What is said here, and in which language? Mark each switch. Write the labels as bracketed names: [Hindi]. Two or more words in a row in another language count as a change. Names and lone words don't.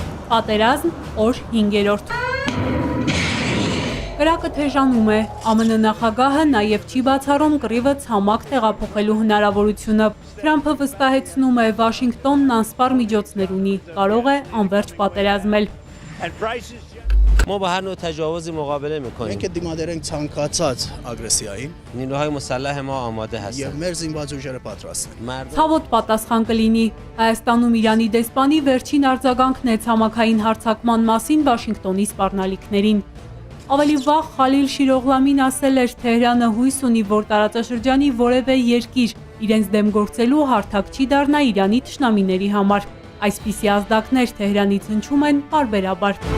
[Armenian] Պատերազմ, օր 5-րդ։ Կրակը թեժանում է, ԱՄՆ նախագահը նաև չի բացառում կռիվը ցամաք տեղափոխելու հնարավորությունը։ Թրամփը վստահեցնում է, Վաշինգտոնն անսպառ միջոցներ ունի, կարող է անվերջ պատերազմել։ [Persian] ما با هر نوع تجاوزی مقابله میکنیم. [Armenian] اینکه դիմադրենք ցանկացած ագրեսիային [Persian] نیروهای مسلح ما آماده [Armenian] եւ [Persian] هستند. [Armenian] մեր զինված ուժերը պատրաստ են։ [Persian] مردم [Armenian] Ցավոտ պատասխան կլինի։ Հայաստանում Իրանի դեսպանի վերջին արձագանքն է ցամաքային հարձակման մասին Վաշինգտոնի սպառնալիքներին։ Ավելի վաղ Խալիլ Շիրօղլամին ասել էր, Թեհրանը հույս ունի, որ տարածաշրջանի որևէ երկիր իրենց դեմ գործելու հարթակ չի դառնա Իրանի թշնամիների համար։ Այսպիսի ազդակներ Թեհրանից հնչում են պարբերաբար։